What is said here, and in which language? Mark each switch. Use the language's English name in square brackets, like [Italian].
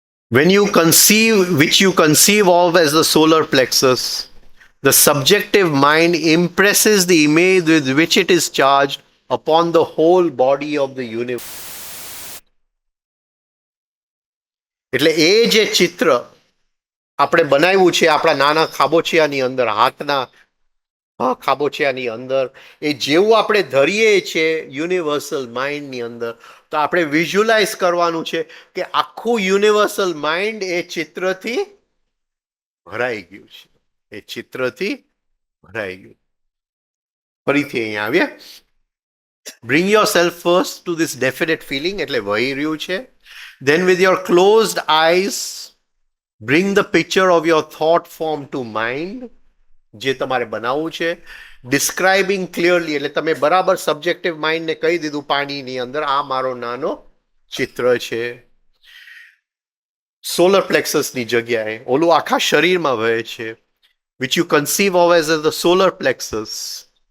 [English] which you conceive of as the solar plexus, the subjective mind impresses the image with which it is charged upon the whole body of the universe. [Gujarati] એટલે એ જે ચિત્ર આપણે બનાવ્યું છે આપણા નાના ખાબોચિયાની અંદર, હાથના ખાબોચિયાની અંદર, એ જેવું આપણે ધરીએ છીએ યુનિવર્સલ માઇન્ડની અંદર, તો આપણે વિઝ્યુલાઇઝ કરવાનું છે કે આખું યુનિવર્સલ માઇન્ડ એ ચિત્રથી ભરાઈ ગયું છે, એ ચિત્રથી ભરાઈ ગયું. ફરીથી અહીંયા આવીએ. [English] Bring yourself first to this definite feeling, [Gujarati] એટલે વહી રહ્યું છે. [English] Then with your closed eyes, bring the picture of your thought form to mind, [Gujarati] જે તમારે બનાવવું છે. [English] Describing clearly, [Gujarati] એટલે તમે બરાબર સબ્જેક્ટિવ માઇન્ડને કહી દીધું પાણીની અંદર આ મારો નાનો ચિત્ર છે. સોલર પ્લેક્સસની જગ્યાએ ઓલું આખા શરીરમાં વહે છે. [English] which you conceive of as the solar plexus.